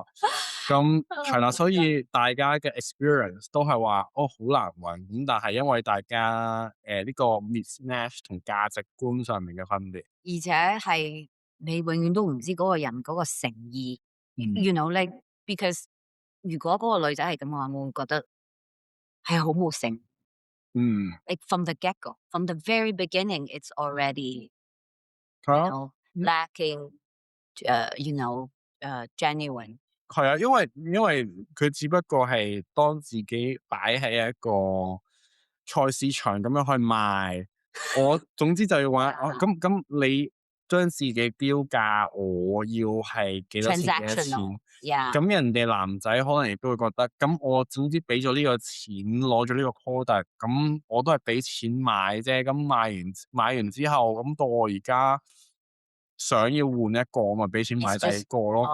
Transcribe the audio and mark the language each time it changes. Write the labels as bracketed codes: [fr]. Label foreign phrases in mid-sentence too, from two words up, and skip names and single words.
[yue] 咁係啦，所以大家嘅 experience 都係話好難揾，咁但係因為大家呢個 mismatch 同價值觀上面嘅分別，而且係你永遠都唔知嗰個人嗰個誠意。 [en] You know, like because [yue] 如果嗰個女仔係咁嘅話，我會覺得係好冇誠。 [en] Like from the get go, from the very beginning, it's already lacking, genuine。 [yue] 係啊，因為佢只不過係當自己擺喺一個菜市場咁樣去賣，我總之就要話咁你將自己標價，我要係幾多錢？咁人哋男仔可能亦都會覺得，咁我總之俾咗呢個錢，攞咗呢個 product，咁我都係俾錢買啫，咁買完之後，咁到我而家想要換一個，咪俾錢買第二個咯。